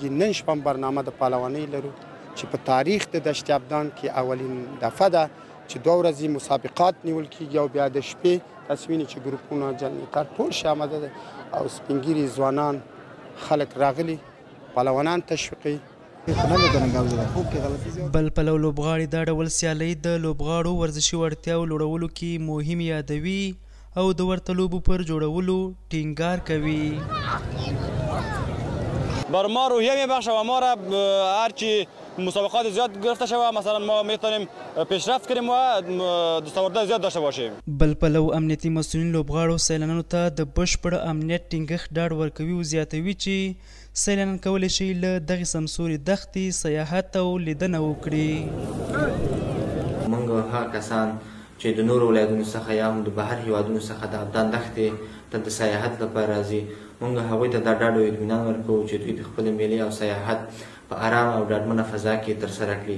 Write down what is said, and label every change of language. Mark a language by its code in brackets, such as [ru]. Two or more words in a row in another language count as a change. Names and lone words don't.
[ps] نن شپه هم برنامه د پهلوانۍ لرو چې په تاریخ د دشت ابدان کې اولین دفعه ده چې 2 ورځې مسابقات نیول کېږي او بیا د شپې تاسو وینئ چې ګروپونه جنریټر ټول شي آماده ده او سپین ږیري ځوانان خلک راغلي پهلوانان تشویقوي. بل پلو لوبغاړي دا ډول سیالۍ د لوبغاړو ورزشي وړتیاو لوړولو کې مهم یادوي او د ورته لوبو پر جوړولو ټینګار کوي. [fa] بر ما روحیه میبخشه و ما را هرچی مسابقات زیاد گرفته شود مثلا ما میتونیم پیشرفت کنیم و دستاوردهای زیاد داشته باشیم. [ps] بل پلو امنیتي مسؤلین لوبغاړو سیلانانو ته د بشپړ امنیت ټینګښت ډاډ ورکوي او زیاتوي چې سیلانیان کولی شي له دغې سمسورې دښتې سیاحت او لیدنه وکړي. موږ هغه کسان چې د نورو ولایتونو څخه یا هم د بهر هیوادونو څخه د ابدان دښتې ته د سیاحت لپاره راځي، موږ هغوی ته دا ډاډ او اطمینان ورکوو چې دوی د خپلې میلې او سیاحت په ارام او ډاډمنه فضا کې ترسره کړي.